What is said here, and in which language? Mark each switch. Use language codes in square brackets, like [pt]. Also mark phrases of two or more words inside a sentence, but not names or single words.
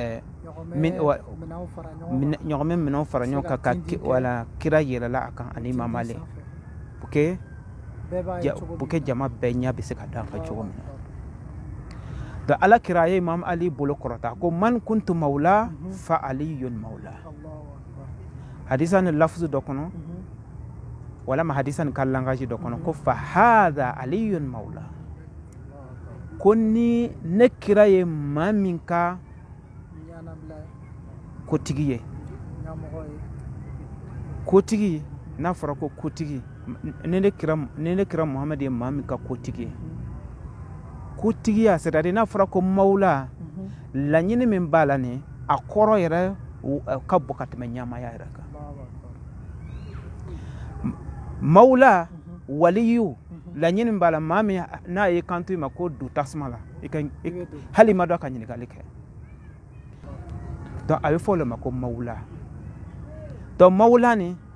[bm] ɲɔgɔmɛ minɛnw fara ɲɔgɔn kan ka wala kira yɛlɛla a kan ani imam ali [fr] pour que [bm] jama bɛɛ ɲɛ bɛ se ka da kan cogo min na donc ala kira a ye imam ali bolo kɔrɔta ko [ar] من كنت مولاه فعلي مولاه [bm] hadisa ni lafzu dɔ kɔnɔ walama hadisa ni ka langage dɔ kɔnɔ ko [ar] فهذا علي مولاه [bm] ko ni ne kira ye maa min ka kotigi ye kotigi n'a fɔra ko kotigi ne kira muhamad ye maa min ka kotigi ye kotigiya c'est-à-dire n'a fɔra ko mawla laɲini min b'a la nin a kɔrɔ yɛrɛ ka bɔ ka tɛmɛ ɲamaya yɛrɛ kan mawla waliyu laɲini min b'a la maa min n'a ye kanto i ma ko du tasuma la hali ma dɔ ka ɲininkali kɛ donc a bɛ fɔ o le ma ko mawla donc mawla ni